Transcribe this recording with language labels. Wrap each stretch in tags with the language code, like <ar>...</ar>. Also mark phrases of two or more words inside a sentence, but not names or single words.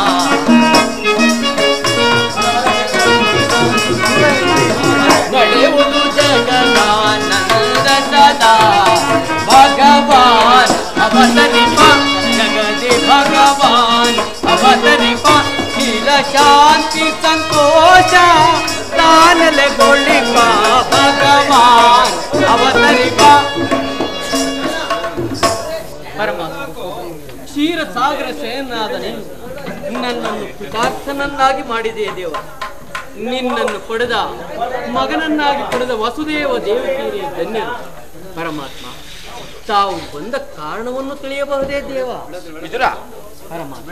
<kn>ನಡೆಯುವುದು ಜಗದಾನಂದ ಸದಾ ಭಗವಾನ್ ಅವತರಿಪ ಜಗದಿ ಭಗವಾನ್ ಅವತರಿಪ ಚಿರ ಶಾಂತಿ ಸಂತೋಷ ತಾನಲೆ ಗೋಳಿಪ ಭಗವಾನ್ ಅವತರಿಪ ಪರಮಾತ್ಮ ಕ್ಷೀರಸಾಗರ ಶಯನಾದ ನೀನು ನನ್ನನ್ನು ಕೃತಾರ್ಥನನ್ನಾಗಿ ಮಾಡಿದೆಯೇ ದೇವ ನಿನ್ನನ್ನು ಪಡೆದ ಮಗನನ್ನಾಗಿ ಪಡೆದ ವಸುದೇವ ದೇವಕೀರಿಯ ಧನ್ಯರು ಪರಮಾತ್ಮ ತಾವು ಬಂದ ಕಾರಣವನ್ನು ತಿಳಿಯಬಹುದೇ ದೇವ ವಿದುರ ಪರಮಾತ್ಮ</kn>